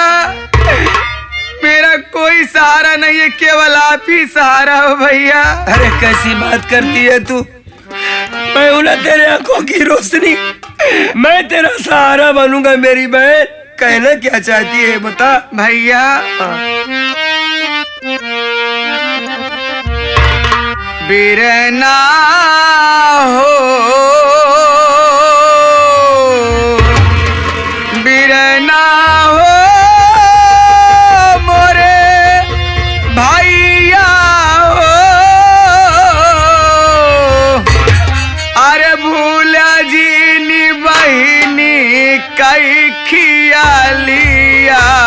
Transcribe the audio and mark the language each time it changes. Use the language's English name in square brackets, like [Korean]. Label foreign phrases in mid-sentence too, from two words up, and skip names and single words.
[Hindi] मेरा कोई सहारा नहीं है, केवल आप ही सहारा हो भैया। अरे कैसी बात करती है तू? मैं हूं ना तेरे आंखों की रोशनी, मैं तेरा सहारा बनूंगा मेरी बहन। कहना क्या चाहती है बता भैया। [Garhwali] बिरना हो बिरना हो मोरे भैया हो, अरे भूला जी नी बहिनी कई खियालिया।